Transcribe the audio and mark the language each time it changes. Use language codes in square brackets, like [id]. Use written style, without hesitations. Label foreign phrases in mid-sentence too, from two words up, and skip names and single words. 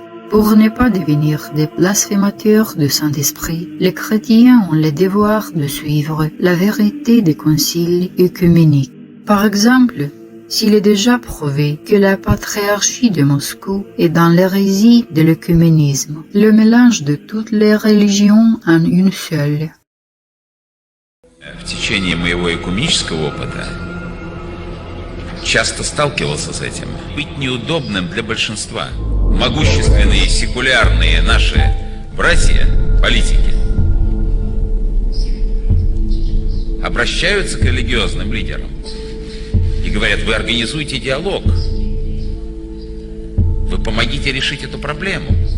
[fr] Pour ne pas devenir des blasphémateurs du Saint-Esprit, les chrétiens ont le devoir de suivre la vérité des conciles œcuméniques. Par exemple, s'il est déjà prouvé que la patriarchie de Moscou est dans l'hérésie de l'œcuménisme, le mélange de toutes les religions en une seule. [ru] В течение моего экуменического опыта часто сталкивался с этим. Быть неудобным для большинства. Могущественные, секулярные наши братья, политики, обращаются к религиозным лидерам и говорят: вы организуйте диалог, вы помогите решить эту проблему.